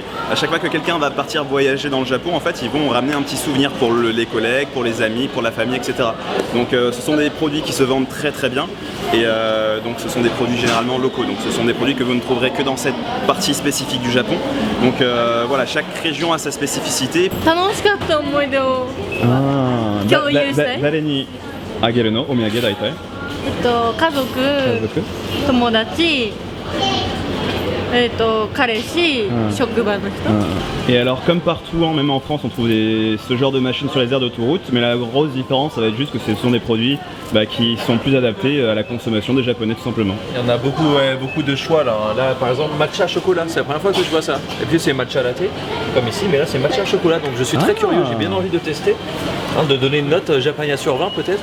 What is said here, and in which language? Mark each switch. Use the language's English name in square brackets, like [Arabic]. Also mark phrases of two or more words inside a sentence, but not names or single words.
[French] À chaque fois que quelqu'un va partir voyager dans le Japon, en fait ils vont ramener un petit souvenir pour les collègues, pour les amis, pour la famille, etc. Donc ce sont des produits qui se vendent très très bien et donc ce sont des produits généralement locaux. Donc ce sont des produits que vous ne trouverez que dans cette partie spécifique du Japon. Donc voilà, chaque région a sa spécificité. [Japanese] 楽しかった思い出を共有したい。誰にあげるのお土産大体家族、友達、彼氏、職場の人。 [French] Et alors comme partout, hein, même en France, on trouve ce genre de machines sur les aires d'autoroute, mais la grosse différence, ça va être juste que ce sont des produits qui sont plus adaptés à la consommation des Japonais tout simplement. Il y en a beaucoup, beaucoup de choix là. Là par exemple matcha chocolat, c'est la première fois que je vois ça. Et puis c'est matcha latte, comme ici, mais là c'est matcha chocolat. Donc je suis très curieux, j'ai bien envie de tester, de donner une note Japania sur 20 peut-être.